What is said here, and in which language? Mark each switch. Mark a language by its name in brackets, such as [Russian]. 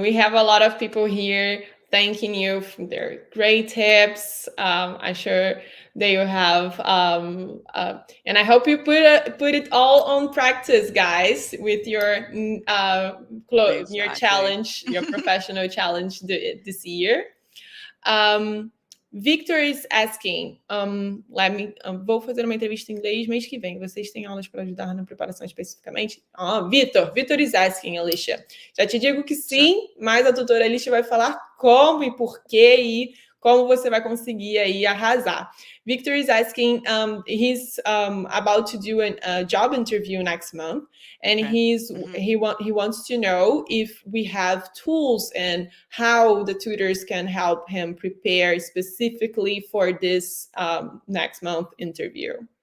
[English] We have a lot of people here thanking you for their great tips. I'm sure they will have, and I hope you put it all on practice, guys, with your your Exactly. challenge, your professional challenge this year. [Portuguese] Um, [English] Victor is asking, [Portuguese] vou fazer uma entrevista em inglês mês que vem. Vocês têm aulas para ajudar na preparação especificamente? [English] Victor is asking, Alicia. [Portuguese] Já te digo que [English] Sure. [Portuguese] sim, mas a tutora Alicia vai falar como e por quê e como você vai conseguir aí arrasar. [English] Victor is asking, he's about to do a job interview next month, and Okay. he wants to know if we have tools and how the tutors can help him prepare specifically for this next month interview.